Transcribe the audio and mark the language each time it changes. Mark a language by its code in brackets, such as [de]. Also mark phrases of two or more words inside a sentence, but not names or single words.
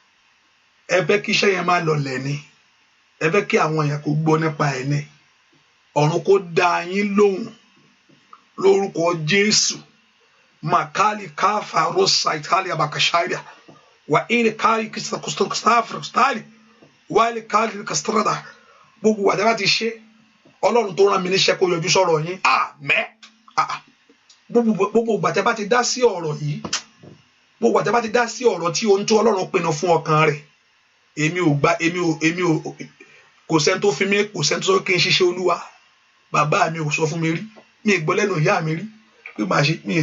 [yo] Lórúkọ Jésù makali kafa rosa Italia bakashaya wa ile kali kustafra stali wa ile kali kastrada gbogbo wa daba ti ṣe Ọlọ́run tó rán mi níṣẹ́ kó yọjú sọ̀rọ̀ yín àmín gbogbo ìgbà tẹ́ bá ti dá sí ọ̀rọ̀ yìí gbogbo ìgbà tẹ́ bá ti dá sí ọ̀rọ̀ tí ohun tó Ọlọ́run pinnu fún ọkàn rẹ̀ èmi ò kò sẹ́ni tó fi mí kò sẹ́ni tó kí n ṣiṣẹ́ Olúwa bàbá mi ò sọ fún mi rí mi gbọ́ lẹ́nu ìyá mi rí pé màá ṣe mi